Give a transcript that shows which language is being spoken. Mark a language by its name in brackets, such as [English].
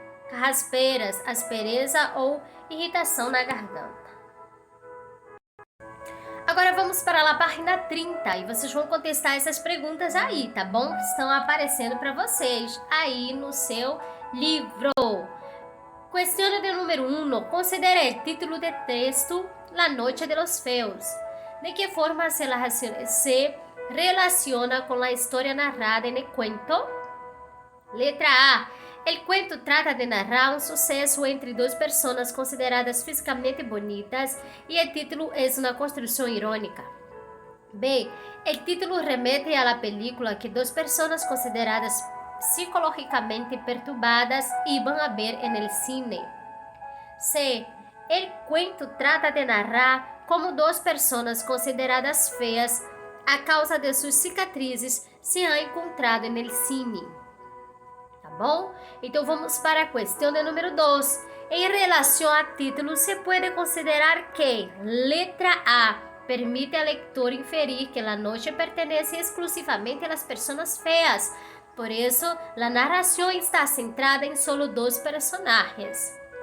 [Portuguese] Carraspeiras, aspereza ou irritação na garganta. Agora vamos para a página 30 e vocês vão contestar essas perguntas aí, tá bom? Que estão aparecendo para vocês aí no seu livro. Questão de número 1. Considere o título de texto La Noche de los Feos. [Spanish] ¿De qué forma se relaciona con la historia narrada en el cuento? Letra A. El cuento trata de narrar un suceso entre dos personas consideradas físicamente bonitas y el título es una construcción irónica. B. El título remete a la película que dos personas consideradas psicológicamente perturbadas iban a ver en el cine. C. El cuento trata de narrar como dos personas consideradas feas a causa de sus cicatrizes se han encontrado en el cine. [Portuguese] Tá bom? Então vamos para a questão de número 2. Em relação a título, se pode considerar que letra A permite ao leitor inferir que a noite pertence exclusivamente às pessoas feas. Por isso, a narração está centrada em [Spanish] solo [Portuguese] dois personagens.